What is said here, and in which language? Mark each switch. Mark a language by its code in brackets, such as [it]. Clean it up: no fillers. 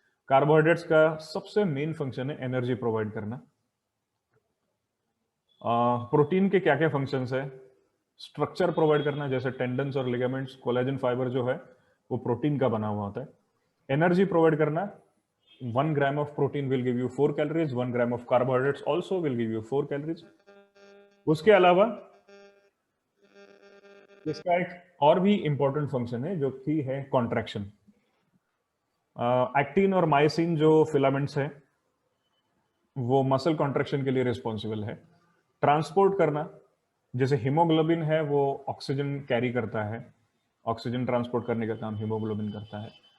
[hi] Carbohydrates का सबसे main function है एनर्जी प्रोवाइड करना. प्रोटीन के क्या क्या फंक्शंस है? स्ट्रक्चर प्रोवाइड करना, जैसे टेंडन्स और लिगामेंट्स, कोलेजन फाइबर जो है वो प्रोटीन का बना हुआ होता है. एनर्जी प्रोवाइड करना, [en] 1 gram of protein will give you 4 calories, 1 gram of carbohydrates also will give you 4 calories. [hi] उसके अलावा इसका एक और भी इंपॉर्टेंट फंक्शन है जो कि है कॉन्ट्रैक्शन. एक्टिन और मायोसिन जो फिलामेंट्स है वो मसल कॉन्ट्रैक्शन के लिए रिस्पॉन्सिबल है. ट्रांसपोर्ट करना, जैसे हीमोग्लोबिन है वो ऑक्सीजन कैरी करता है, ऑक्सीजन ट्रांसपोर्ट करने का काम हीमोग्लोबिन करता है.